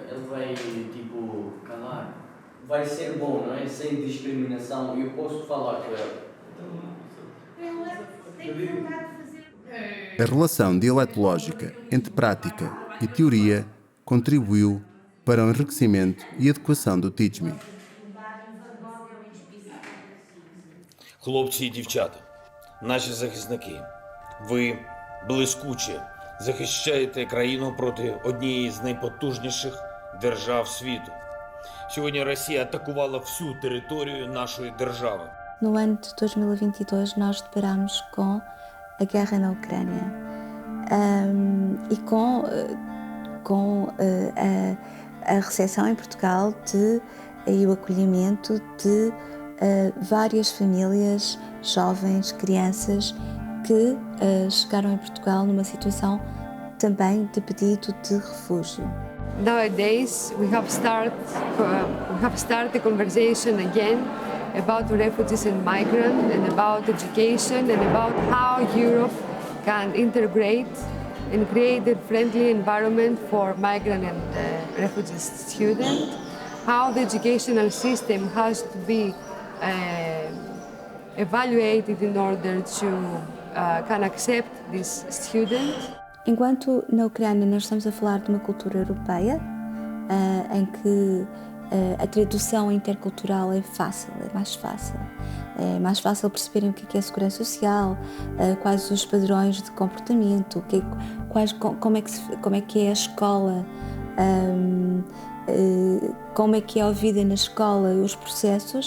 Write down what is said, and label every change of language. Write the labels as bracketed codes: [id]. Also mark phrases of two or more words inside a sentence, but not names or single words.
[pt] Ele vai, calar. Vai ser bom, não é? Sem discriminação. E eu posso falar com ele. A relação dialetológica entre prática e teoria contribuiu para o enriquecimento e adequação do Teach.me. [uk] Хлопці і дівчата, наші захисники, ви блискуче захищаєте країну проти однієї з найпотужніших держав світу. Сьогодні Росія атакувала всю територію нашої держави. [pt] No ano de 2022 nós deparamos com a guerra na Ucrânia e com a recepção em Portugal e o acolhimento de várias famílias, jovens, crianças que chegaram em Portugal numa situação também de pedido de refúgio. [en] Nowadays, we have started a conversation again about refugees and migrants, and about education, and about how Europe can integrate and create a friendly environment for migrant and refugee students. How the educational system has to be evaluated in order to can accept this student. [pt] Enquanto na Ucrânia nós estamos a falar de uma cultura europeia, em que a tradução intercultural é fácil, é mais fácil perceberem o que é segurança social, quais os padrões de comportamento, como é que é a escola, como é que é a vida na escola e os processos.